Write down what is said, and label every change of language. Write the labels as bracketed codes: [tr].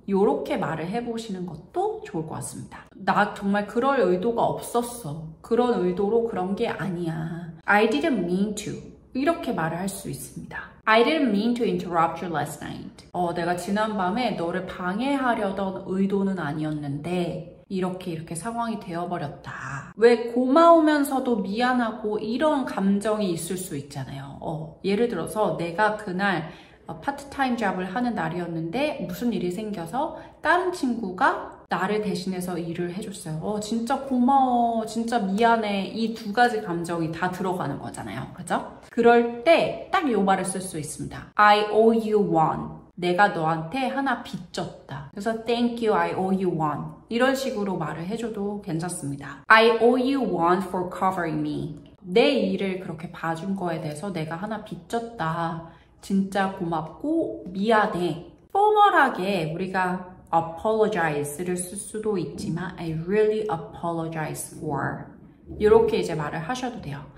[ko] 이렇게 말을 해보시는 것도 좋을 것 같습니다. 나 정말 그럴 의도가 없었어. 그런 의도로 그런 게 아니야. [en] I didn't mean to. [ko] 이렇게 말을 할 수 있습니다. [en] I didn't mean to interrupt you last night. [ko] 내가 지난밤에 너를 방해하려던 의도는 아니었는데 이렇게 상황이 되어버렸다. 왜 고마우면서도 미안하고 이런 감정이 있을 수 있잖아요. 예를 들어서 내가 그날 파트타임 잡을 하는 날이었는데 무슨 일이 생겨서 다른 친구가 나를 대신해서 일을 해줬어요. 진짜 고마워, 진짜 미안해. 이 두 가지 감정이 다 들어가는 거잖아요. 그죠? 그럴 때 딱 이 말을 쓸 수 있습니다. [en] I owe you one. [ko] 내가 너한테 하나 빚졌다. 그래서 [en] thank you, I owe you one. [ko] 이런 식으로 말을 해줘도 괜찮습니다. [en] I owe you one for covering me. [ko] 내 일을 그렇게 봐준 거에 대해서 내가 하나 빚졌다. 진짜 고맙고 미안해. 포멀하게 우리가 apologize를 쓸 수도 있지만 [en] I really apologize for [ko] 이렇게 이제 말을 하셔도 돼요.